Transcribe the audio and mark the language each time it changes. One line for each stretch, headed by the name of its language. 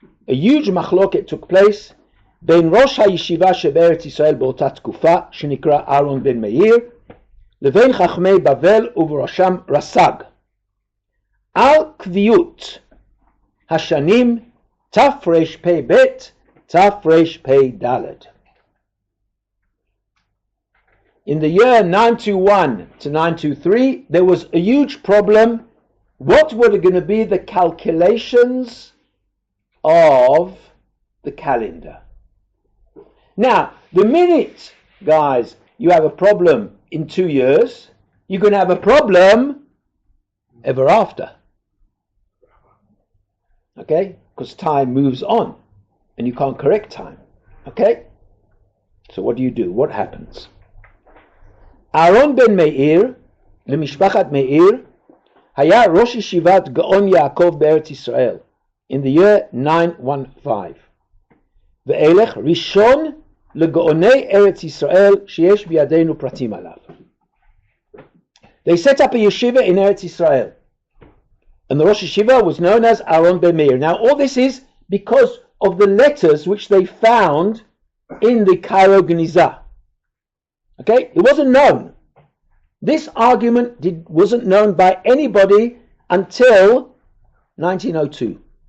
English: A huge
Hebrew: מחלוקת
English: took place
Hebrew: בין ראש הישיבה שבארץ ישראל באותה תקופה, שנקרא אהרון בן מאיר, לבין חכמי בבל ובראשם רס"ג, על קביעות השנים תרפ"ב תרפ"ד.
English: In the year 921 to 923, there was a huge problem. What were going to be the calculations of the calendar? Now, the minute, guys, you have a problem in 2 years, you're going to have a problem ever after. Okay? Because time moves on and you can't correct time. Okay? So what do? What happens?
Hebrew: Aaron ben Meir, למשפחת מאיר, היה ראש ישיבת גאון יעקב בארץ ישראל,
English: in the year 915.
Hebrew: ואילך ראשון לגאוני ארץ ישראל שיש בידינו פרטים עליו.
English: They set up a yeshiva in Eretz Israel. And the Rosh Yeshiva was known as Aaron ben Meir. Now all this is because of the letters which they found in the Cairo Geniza. Okay? It wasn't known. This argument wasn't known by anybody until 1902.